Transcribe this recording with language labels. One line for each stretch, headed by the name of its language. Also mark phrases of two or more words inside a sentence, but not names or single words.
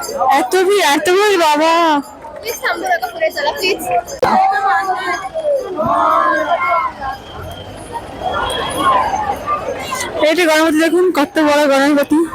Bangla: এত ভিড়, এত ভিড় বাবা।
Marathi: प्लीज थांबू नका, पुढे चला प्लीज।
Bangla: এইটা গণপতি, দেখুন কত বড় গণপতি।